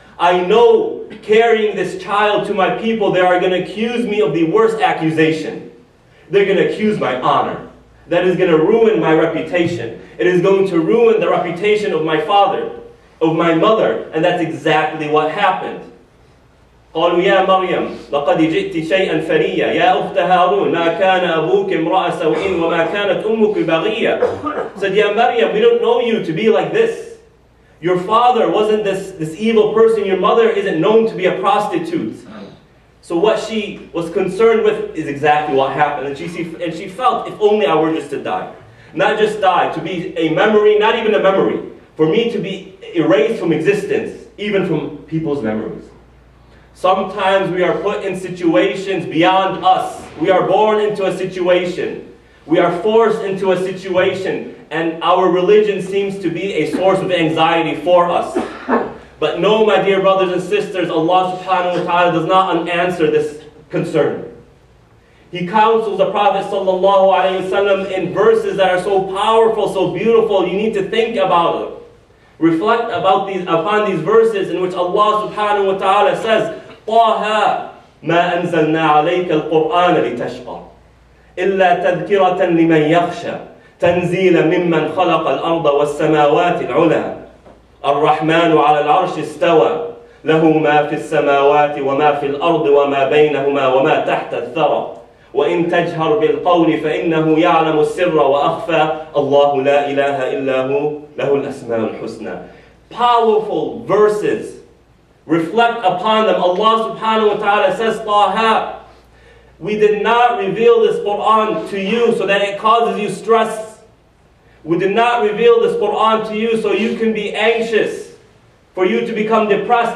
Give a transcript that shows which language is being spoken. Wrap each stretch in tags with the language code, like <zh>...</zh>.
<en>I know carrying this child to my people, they are going to accuse me of the worst accusation. They're going to accuse my honor. That is going to ruin my reputation. It is going to ruin the reputation of my father, of my mother. And that's exactly what happened.</en> <ar>قالوا يا مريم لقد جئت شيئا فريا يا أخت هارون ما كان أبوك امرأ سوء وما كانت أمك بغيا.</ar> <en>Said, Ya Maryam, we don't know you to be like this. Your father wasn't this evil person. Your mother isn't known to be a prostitute. So what she was concerned with is exactly what happened. And she felt, if only I were just to die. Not just die, to be a memory, not even a memory. For me to be erased from existence, even from people's memories. Sometimes we are put in situations beyond us. We are born into a situation. We are forced into a situation. And our religion seems to be a source of anxiety for us. But no, my dear brothers and sisters, Allah subhanahu wa ta'ala does not unanswer this concern. He counsels the Prophet sallallahu alayhi wasallam in verses that are so powerful, so beautiful, you need to think about them. Reflect upon these verses in which Allah subhanahu wa ta'ala says,</en> <ar>طه ما أنزلنا عليك القرآن لتشقى إلا تذكرة لمن يخشى تنزيلا ممن خلق الأرض والسماوات العلى الرحمن على العرش استوى له ما في السماوات وما في الأرض وما بينهما وما تحت الثرى وإن تجهر بالقول فإنه يعلم السر وأخفى الله لا إله إلا هو له الأسماء الحسنى.</ar> <en>Powerful verses. Reflect upon them. Allah subhanahu wa ta'ala says, Taha, we did not reveal this Quran to you so that it causes you stress. We did not reveal this Quran to you so you can be anxious, for you to become depressed.</en>